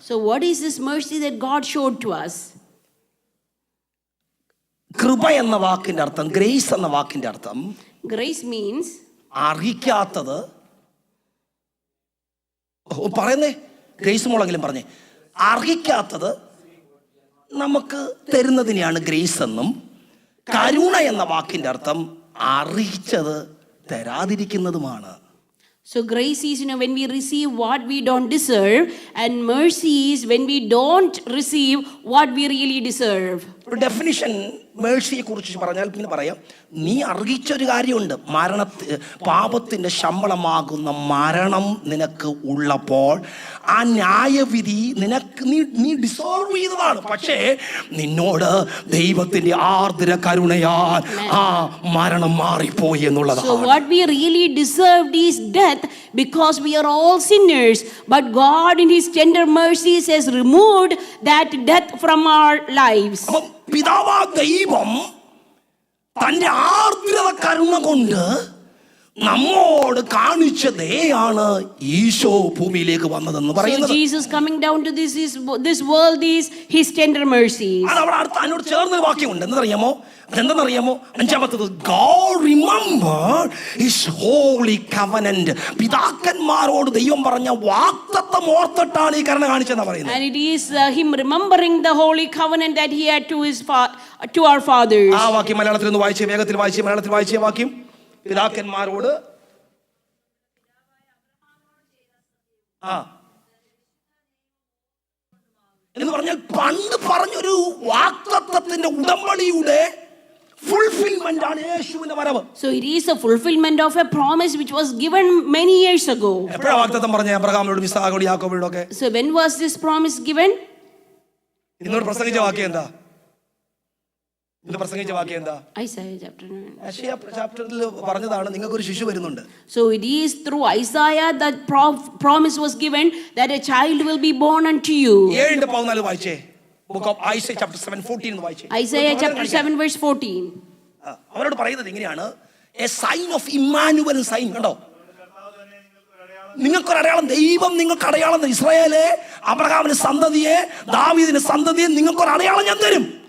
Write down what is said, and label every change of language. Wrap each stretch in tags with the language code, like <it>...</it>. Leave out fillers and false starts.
<en>So what is this mercy that God showed to us?</en> <ml>കൃപ എന്ന വാക്കിന്റെ അർത്ഥം, ഗ്രേസ് എന്ന വാക്കിന്റെ അർത്ഥം,</ml> <en>Grace means</en> <ml>അർഹിക്കാത്തത്. പറയുന്നേ, ഗ്രേസ് മോളെങ്കിലും പറഞ്ഞേ. അർഹിക്കാത്തത് നമുക്ക് തരുന്നതിനെയാണ് ഗ്രേസ് എന്നും, കരുണ എന്ന വാക്കിന്റെ അർത്ഥം അർഹിച്ചത് തരാതിരിക്കുന്നതുമാണ്.</ml> <en>So grace is, when we receive what we don't deserve, and mercy is when we don't receive what we really deserve.</en> <ml>Definition മേഴ്സിയെ കുറിച്ച് പറഞ്ഞാൽ പിന്നെ പറയാം, നീ അർഹിച്ചൊരു കാര്യമുണ്ട്. പാപത്തിന്റെ ശമ്പളമാകുന്ന മരണം നിനക്ക് ഉള്ളപ്പോൾ ആ ന്യായവിധി നിനക്ക് നീ ഡിസോൾവ് ചെയ്തതാണ്. പക്ഷേ നിന്നോട് ദൈവത്തിന്റെ ആർദ്ര കരുണയാൽ ആ മരണം മാറിപ്പോയി എന്നുള്ളതാണ്.</ml> <en>So what we really deserved is death, because we are all sinners, but God in his tender mercies has removed that death from our lives.</en> <ml>പിതാവാ ദൈവം തന്റെ ആർദ്രത കരുണ കൊണ്ട് നമ്മോട് കാണിച്ച ദയയാണ് ഈശോ ഭൂമിയിലേക്ക് വന്നതെന്ന് പറയുന്നത്.</ml> <en>So Jesus coming down to this world is his tender mercies.</en> <ml>അതിനോട് ചേർന്ന വാക്യമുണ്ട്. എന്തെന്നറിയാമോ? അതെന്തെന്നറിയാമോ? 5ാമത്തത്,</ml> <en>God remembered his holy covenant.</en> <ml>പിതാക്കന്മാരോട് ദൈവം പറഞ്ഞ വാഗ്ദത്തം ഓർത്തിട്ടാണ് ഈ കരുണ കാണിച്ചെന്നാ പറയുന്നത്.</ml> <en>And it is him remembering the holy covenant that he had to our fathers.</en> <ml>ആ വാക്യം മലയാളത്തിൽ ഒന്ന് വായിച്ചേ, വേഗത്തിൽ വായിച്ചേ, മലയാളത്തിൽ വായിച്ചേ വാക്യം. പിതാക്കന്മാരോട് എന്ന് പറഞ്ഞാൽ പണ്ട് പറഞ്ഞൊരു വാഗ്ദത്തത്തിന്റെ ഉടമ്പടിയുടെ fulfillment ആണ് യേശുവിന്റെ വരവ്.</ml> <en>So it is a fulfillment of a promise which was given many years ago.</en> <ml>എപ്പോഴാ വാഗ്ദത്തം പറഞ്ഞ അബ്രഹാമിനോടും ഇസ്ഹാക്കിനോടും യാക്കോബിനോടും ഒക്കെ?</ml> <en>So when was this promise given?</en> <ml>ഇന്നോട് പ്രസംഗിച്ച വാക്യം എന്താ? ഇന്ന് പ്രസംഗിച്ച വാക്യം എന്താ?</ml> <en>Isaiah chapter 9.</en> <ml>യെശയ്യാ ചാപ്റ്ററിൽ പറഞ്ഞതാണ്, നിങ്ങൾക്കൊരു ശിശു വരുന്നുണ്ട്.</ml> <en>So it is through Isaiah that promise was given that a child will be born unto you.</en> <ml>7:14 വായിച്ചേ.</ml> <en>Book of Isaiah chapter 7:14</en> <ml>എന്ന് വായിച്ചേ.</ml> <en>Isaiah chapter 7 verse 14.</en> <ml>അവരോട് പറയുന്നത് ഇങ്ങനെയാണ്,</ml> <en>A sign of Immanuel sign.</en> <ml>കണ്ടോ, നിങ്ങൾക്കൊരു അടയാളം, ദൈവം നിങ്ങൾക്ക് അടയാളം. ഇസ്രായേലെ, അബ്രഹാമിന്റെ സന്തതിയെ, ദാവീദിന്റെ സന്തതിയെ, നിങ്ങൾക്കൊരു അടയാളം ഞാൻ തരും.</ml>